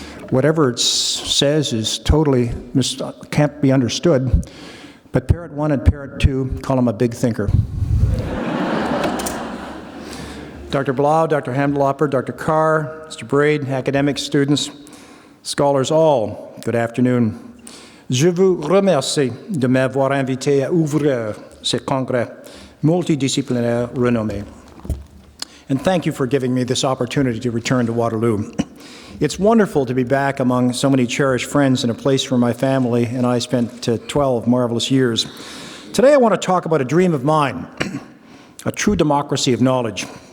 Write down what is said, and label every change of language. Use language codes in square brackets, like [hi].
[en] Whatever it says is totally can't be understood. But parrot 1 and parrot 2, call him a big thinker. Dr. Blau, Dr. Hamdelopper, Dr. Carr, Mr. Braid, academics, students, scholars all, good afternoon. [fr] Je vous remercie de m'avoir invité à ouvrir ce congrès multidisciplinaire renommé. [en] And thank you for giving me this opportunity to return to Waterloo. It's wonderful to be back among so many cherished friends in a place where my family and I spent 12 marvelous years. Today I want to talk about a dream of mine, a true democracy of knowledge.